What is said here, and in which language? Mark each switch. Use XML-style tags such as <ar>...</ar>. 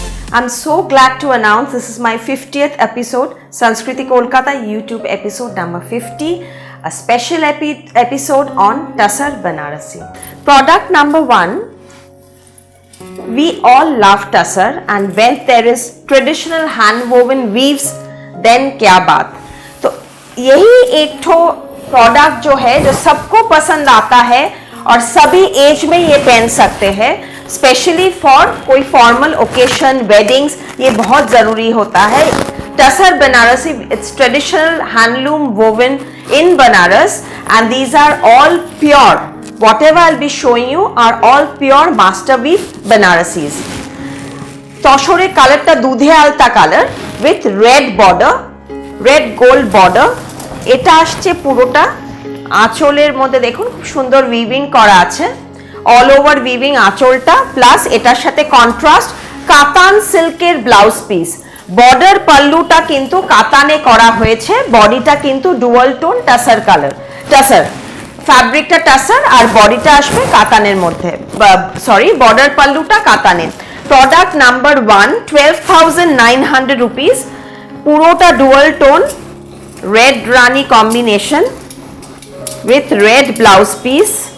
<en>I'm so glad to announce this is my 50th episode, Sanskriti Kolkata YouTube episode number 50, a special episode on Tussar Banarasi. Product number 1, we all love Tussar, and when there is traditional hand woven weaves, then</en> <hi>kya baat. तो यही एक ठो product जो है जो सबको पसंद आता है और सभी एज में ये पहन सकते हैं, स्पेशली फॉर कोई फॉर्मल ओकेशन, वेडिंग्स, ये बहुत ज़रूरी होता है.</hi> <en>Tussar Banarasi, it's traditional handloom woven in Banaras and these are all pure. Whatever I'll be showing you are all pure master weave Banarasis.</en> <bn>তসরের কালারটা দুধে আলতা colour</bn> <en>with red border, red gold border.</en> <bn>এটা আসছে পুরোটা আঁচলের মধ্যে, দেখুন খুব সুন্দর উইভিং করা আছে, অল ওভার উইভিং আঁচলটা, প্লাস এটার সাথে কন্ট্রাস্ট কাতান সিল্কের ব্লাউজ পিস. বর্ডার পাল্লুটা কিন্তু কাতানে করা হয়েছে, বডিটা কিন্তু dual tone tussar colour, tussar ফ্যাব্রিকটা tussar আর বডিটা আসবে কাতানের মধ্যে, sorry border পাল্লুটা কাতানের. Product number 1, 12,900 rupees, পুরোটা dual tone</bn> <en>red rani combination with red blouse piece.</en>